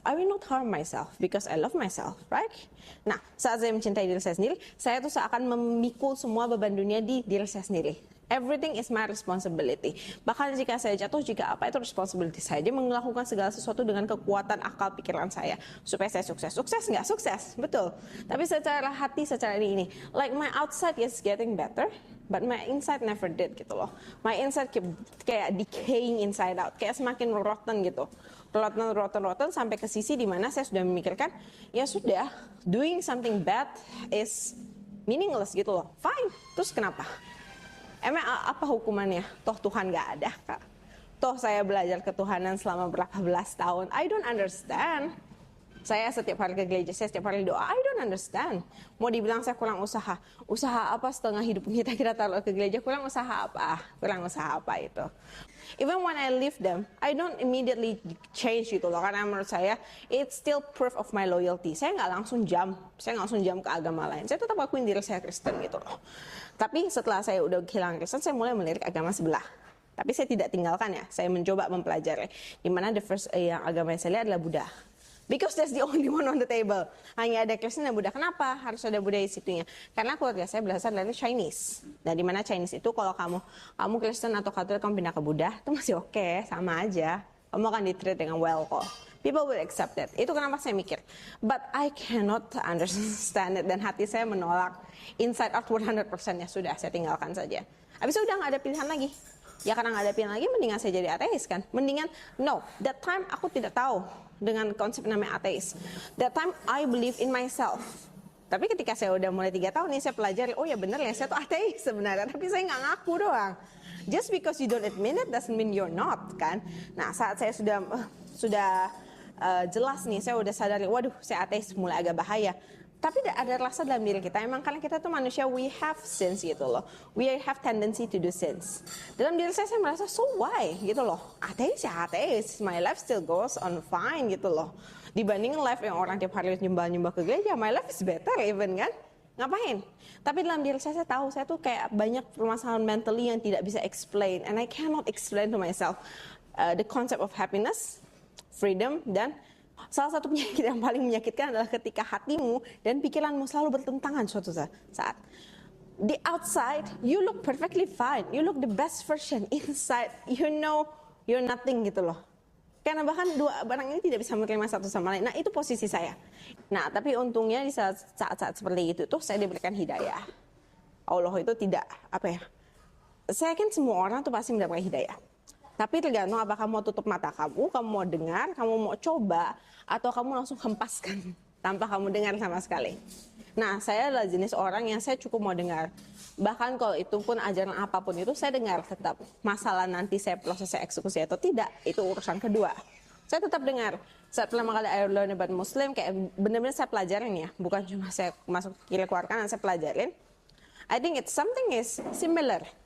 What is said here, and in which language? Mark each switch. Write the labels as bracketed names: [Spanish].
[English] I will not harm myself because I love myself, right? [Indonesian] Nah, saat saya mencintai diri saya sendiri, saya tuh seakan memikul semua beban dunia di diri saya sendiri. [English] Everything is my responsibility. [Indonesian] Bahkan jika saya jatuh, jika apa itu responsibility saya. Dia melakukan segala sesuatu dengan kekuatan akal pikiran saya. Supaya saya sukses. Sukses nggak? Sukses, betul. Tapi secara hati, secara ini. [English] Like my outside is getting better, but my inside never did gitu loh. My inside kayak decaying inside out. [Indonesian] Kayak semakin rotten gitu. Rotten sampai ke sisi di mana saya sudah memikirkan, ya sudah, [English] doing something bad is meaningless [Indonesian] gitu loh. Fine, terus kenapa? Emang apa hukumannya? Toh Tuhan gak ada, Kak. Toh saya belajar ketuhanan selama berapa belas tahun. [English] I don't understand. [Indonesian] Saya setiap hari ke gereja, saya setiap hari doa. [English] I don't understand. [Indonesian] Mau dibilang saya kurang usaha. Usaha apa setengah hidup kita taruh ke gereja? Kurang usaha apa? Kurang usaha apa itu? [English] Even when I leave them, I don't immediately change gitu loh. [Indonesian] Karena menurut saya, [English] it's still proof of my loyalty. [Indonesian] Saya nggak langsung jump ke agama lain. Saya tetap akuin diri saya Kristen gitu loh. Tapi setelah saya udah kehilangan Kristen, saya mulai melirik agama sebelah. Tapi saya tidak tinggalkan ya. Saya mencoba mempelajari. Dimana [English] the first [Indonesian] yang agama yang saya lihat adalah Buddha. [English] Because that's the only one on the table. [Indonesian] Hanya ada Kristen dan Buddha. Kenapa harus ada Buddha di situnya? Karena keluarga saya berasal dari Chinese. Nah, di mana Chinese itu kalau kamu Kristen atau Katolik kamu pindah ke Buddha, itu masih oke, sama aja. Kamu akan di-treat dengan well kok. [English] People will accept it. [Indonesian] Itu kenapa saya mikir. [English] But I cannot understand it. [Indonesian] Dan hati saya menolak. Inside out 100% ya sudah, saya tinggalkan saja. Habis itu udah gak ada pilihan lagi. Ya karena nggak ada pilihan lagi, mendingan saya jadi ateis kan. Mendingan, [English] no, that time [Indonesian] aku tidak tahu dengan konsep namanya ateis. [English] That time I believe in myself. [Indonesian] Tapi ketika saya udah mulai 3 tahun nih, saya pelajari, oh ya bener ya, saya tuh ateis sebenarnya. Tapi saya nggak ngaku doang. [English] Just because you don't admit it doesn't mean you're not kan. [Indonesian] Nah saat saya sudah jelas nih, saya udah sadari, waduh saya ateis, mulai agak bahaya. Tapi ada rasa dalam diri kita, emang karena kita tuh manusia, [English] we have sins [Indonesian] gitu loh. [English] We have tendency to do sins. [Indonesian] Dalam diri saya merasa, [English] so why [Indonesian] gitu loh. Ateis ya ateis, [English] my life still goes on fine [Indonesian] gitu loh. Dibanding life yang orang tiap hari nyembah-nyembah ke gereja, [English] my life is better even [Indonesian] kan. Ngapain? Tapi dalam diri saya tahu, saya tuh kayak banyak permasalahan mentally yang tidak bisa explain. [English] And I cannot explain to myself the concept of happiness, freedom, [Indonesian] dan salah satu penyakit yang paling menyakitkan adalah ketika hatimu dan pikiranmu selalu bertentangan suatu saat. [English] The outside, you look perfectly fine. You look the best version. Inside, you know you're nothing gitu loh. [Indonesian] Karena bahkan dua barang ini tidak bisa menerima satu sama lain. Nah itu posisi saya. Nah tapi untungnya di saat-saat seperti itu tuh saya diberikan hidayah. Allah itu tidak, saya yakin semua orang tuh pasti mendapatkan hidayah. Tapi tergantung apakah kamu mau tutup mata kamu mau dengar, kamu mau coba, atau kamu langsung hempaskan tanpa kamu dengar sama sekali. Nah, saya adalah jenis orang yang saya cukup mau dengar. Bahkan kalau itu pun ajaran apapun itu, saya dengar tetap. Masalah nanti saya proses saya eksekusi atau tidak, itu urusan kedua. Saya tetap dengar. Saat pertama kali [English] I learn about Muslim, [Indonesian] kayak benar-benar saya pelajarin ya. Bukan cuma saya masuk kiri keluar kanan, saya pelajarin. [English] I think it's something is similar.